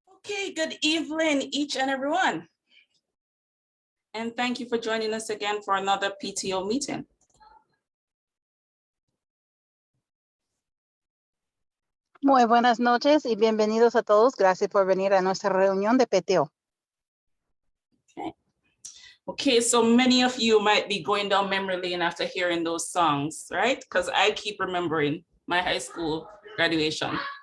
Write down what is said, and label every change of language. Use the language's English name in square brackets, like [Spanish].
[English] Okay, good evening, each and everyone. And thank you for joining us again for another PTO meeting. [Spanish] Muy buenas noches y bienvenidos a todos. Gracias por venir a nuestra reunión de PTO. [English] Okay, so many of you might be going down memory lane after hearing those songs, right? Because I keep remembering my high school graduation.